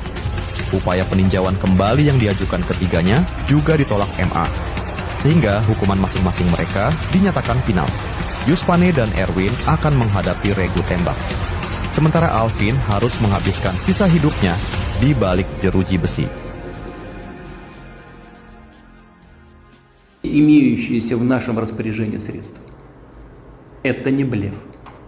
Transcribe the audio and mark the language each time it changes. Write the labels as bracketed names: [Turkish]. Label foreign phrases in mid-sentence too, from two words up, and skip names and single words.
[Indonesian] Upaya peninjauan kembali yang diajukan ketiganya juga ditolak MA, sehingga hukuman masing-masing mereka dinyatakan final. Yuspane dan Erwin akan menghadapi regu tembak. Sementara Alvin harus menghabiskan sisa hidupnya di balik jeruji besi. [Russian] Имеющиеся в нашем распоряжении средства. Это не блеф.